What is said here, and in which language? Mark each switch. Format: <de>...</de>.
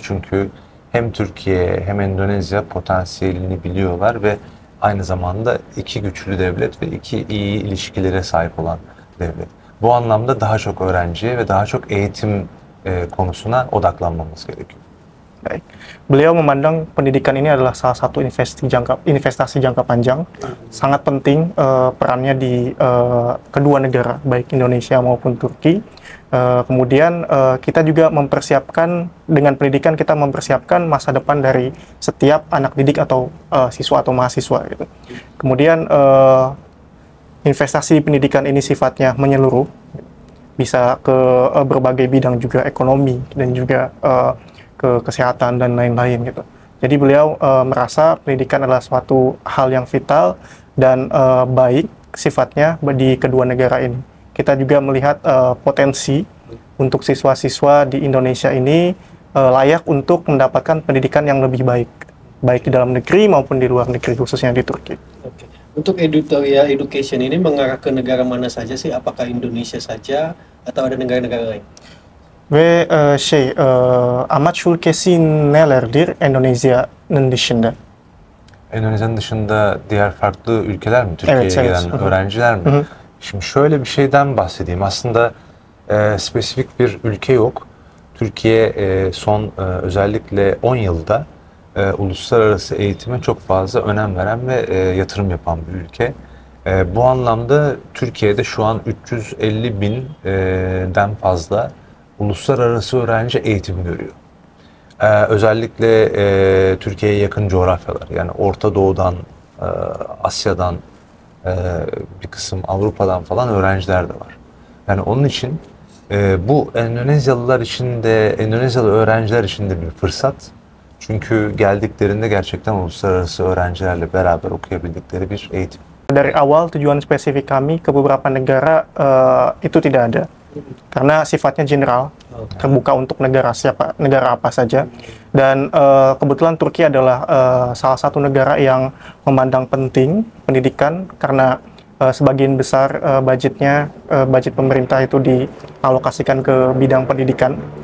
<tr>Çünkü hem Türkiye hem Endonezya potansiyelini biliyorlar ve aynı zamanda iki güçlü devlet ve iki iyi ilişkilere sahip olan devlet. Bu anlamda daha çok öğrenciye ve daha çok eğitim konusuna odaklanmamız gerekiyor.</tr> <id>Baik. Beliau memandang pendidikan ini adalah salah satu investasi jangka panjang, sangat penting perannya di kedua negara, baik Indonesia maupun Turki. Kemudian kita juga mempersiapkan, dengan pendidikan kita mempersiapkan masa depan dari setiap anak didik atau siswa atau mahasiswa gitu. Kemudian investasi di pendidikan ini sifatnya menyeluruh, bisa ke berbagai bidang juga, ekonomi dan juga ke kesehatan dan lain-lain gitu. Jadi beliau merasa pendidikan adalah suatu hal yang vital dan baik sifatnya di kedua negara ini. Kita juga melihat potensi untuk siswa-siswa di Indonesia ini layak untuk mendapatkan pendidikan yang lebih baik, baik di dalam negeri maupun di luar negeri, khususnya di Turki. Oke. Untuk editorial education ini mengarah ke negara mana saja sih? Apakah Indonesia saja atau ada negara-negara lain?</id> <tr>Ve amaç ülkesi nelerdir Endonezya'nın dışında? Endonezya'nın dışında diğer farklı ülkeler mi? Türkiye'ye Evet, gelen evet. öğrenciler mi? Hı hı. Şimdi şöyle bir şeyden bahsedeyim. Aslında spesifik bir ülke yok. Türkiye son özellikle 10 yılda uluslararası eğitime çok fazla önem veren ve yatırım yapan bir ülke. Bu anlamda Türkiye'de şu an 350 binden fazla uluslararası öğrenci eğitim görüyor. Özellikle Türkiye'ye yakın coğrafyalar, yani Orta Doğu'dan, Asya'dan, bir kısım Avrupa'dan falan öğrenciler de var. Yani onun için bu Endonezyalılar için de, Endonezyalı öğrenciler için de bir fırsat. Çünkü geldiklerinde gerçekten uluslararası öğrencilerle beraber okuyabildikleri bir eğitim.</tr> <id>Dari awal tujuan spesifik kami ke beberapa negara itu tidak ada, karena sifatnya general, terbuka untuk negara apa saja. Dan kebetulan Turki adalah salah satu negara yang memandang penting pendidikan, karena sebagian besar budget pemerintah itu dialokasikan ke bidang pendidikan.</id>